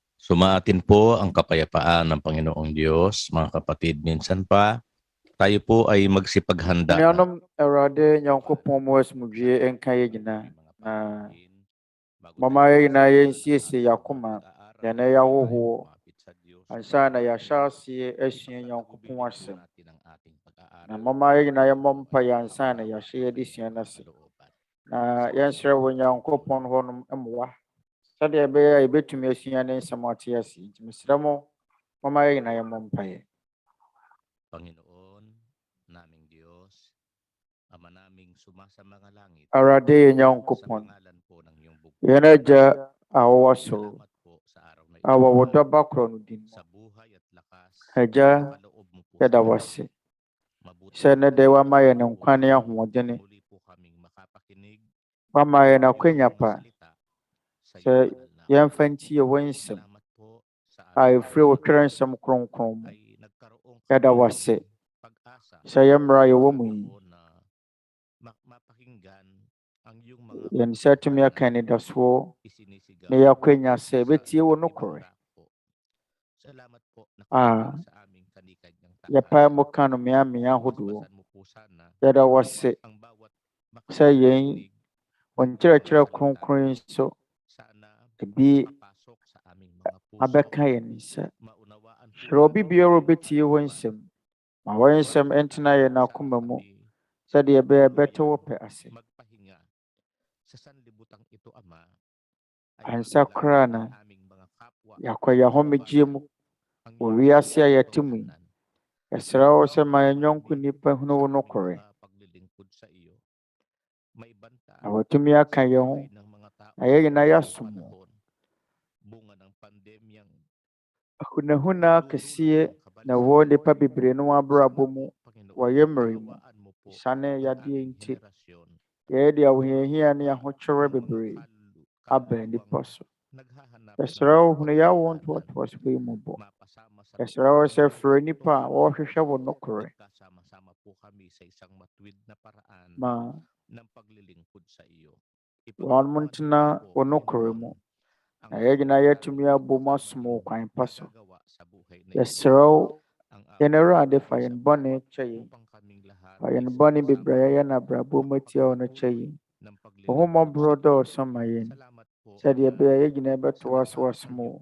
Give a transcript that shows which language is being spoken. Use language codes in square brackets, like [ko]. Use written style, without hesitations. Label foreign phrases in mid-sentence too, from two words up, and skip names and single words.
[tl] Sumaatin po ang kapayapaan ng Panginoong Diyos, mga kapatid. Minsan pa, tayo po ay magsipaghanda. [ak] Anuanom Awurade Nyankopɔn mu asomdwie nka yɛn nyinaa. Na mama yɛn nyinaa yɛnsiesie yɛakoma, deɛ na ɛyɛ ahohoɔ, ansa na yɛahyɛ aseɛ asua Nyankopɔn asɛm. Na mama yɛn nyinaa yɛmmɔ mpaeɛ ansa na yɛahyɛ yɛde sua no ase. Na yɛnsrɛ wɔ Nyankopɔn hɔnom mmoa, sɛdeɛ ɛbɛyɛ a yɛbɛtumi asua ne nsɛm ate ase. Nti mesrɛ mo, mama yɛn nyinaa yɛmmɔ mpaeɛ. [tl] Panginoon, naming Diyos, Ama naming sumasama nga langit, [ak] Awurade yɛn Nyankopɔn, [tl] pangalan po ng iyong [ak] yɛn Agya a wɔwɔ soro, [tl] salamat po sa araw na [ak] a wɔwɔ dɔba korɔ no din mu. [tl] sa buhay at lakas. [ak] Agya, [tl] Paloob mo po [ak] yɛda [tl] sa [ak] wo ase. [tl] mabuti [ak] Sɛ ne dɛ wama yɛn nkwa ne ahoɔdene, [tl] muli po kaming makapakinig [ak] wama yɛn akwanya [tl] ng [ak] pa, [tl] salita sa [ak] sɛ [tl] iyong banal na [ak] yɛmfa ntie wo nsɛm [tl] salamat po sa [ak] a ɛfiri wo twerɛ nsɛm kronkron mu. [tl] ay nagkaroon [ak] Yɛda wo [tl] kami [ak] ase. [tl] ng pag-asa [ak] Sɛ yɛmmara yɛwɔ mu yi, [tl] na mapakinggan ang iyong mga [ak] yɛn nsa tumi aka anidasoɔ [tl] isinisigaw [ak] na yɛakwanya sɛ ɛbɛtie wo nokorɛ. [tl] Salamat po na Ah, sa aming kanikanyang [ak] yɛpae mu ka no mmeammea ahodoɔ. [tl] Basan mo po sana [ak] Yɛda wo ase [tl] ang bawat [ak] sɛ yɛn wo nkyerɛkyerɛ kronkron yi nso [tl] sana [ak] ebi [tl] makapasok sa aming mga puso. [ak] abɛka yɛn nsa. [tl] Maunawaan po [ak] Hyerɛ obi biara a obɛtie wo nsɛm, ma wo nsɛm ntena yɛn akoma mu, sɛdeɛ ɛbɛyɛ bɛte wo pɛ ase. [tl] magpahinga sa sanlibutan ito, Ama, [ak] Ansa koraa na [tl] aming mga kapwa [ak] yɛakɔ yɛn homegye mu wɔ wiase a yɛte mu yi. Yɛsrɛ wo sɛ ma yɛn yɔnko nnipa hunu wo nokorɛ, [tl] paglilingkod sa iyo. May banta [ak] na watumi aka yɛn ho, [tl] ng mga tao [ak] na yɛn nyinaa yɛasom wo. [tl] bunga ng pandemyang [ak] Ahunahuna kɛseɛ na ɛwɔ nnipa bebree no abrabɔ mu wɔ yɛn mmerɛ mu. Esiane yadeɛ nti, yɛde ahohiahia ne ahokyerɛ bebree aba nnipa so. Yɛsrɛ wo hunu yɛ awo ntoatoasoɔ yi mu bɔ. Yɛsrɛ wo sɛ frɛ nnipa a wɔrehwehwɛ wo nokorɛ, [tl] Sama-sama po kami sa isang matuwid na paraan [ak] ma [tl] ng paglilingkod sa iyo. [ak] wɔn mo ntena wo nokorɛ mu, na yɛn nyinaa yɛatumi abɔ mu asom wo kwan pa so. Yɛsrɛ wo, yɛn Awurade, fa yɛn bɔne kyɛ yɛn. Fa yɛn bɔne bebree a yɛyɛ no abrabɔ mu atia wo no kyɛ yɛn. Wo ho mmɔborɔ dɔɔso ma yɛn, sɛdeɛ ɛbɛyɛ a yɛn nyinaa bɛtoa so asom wo.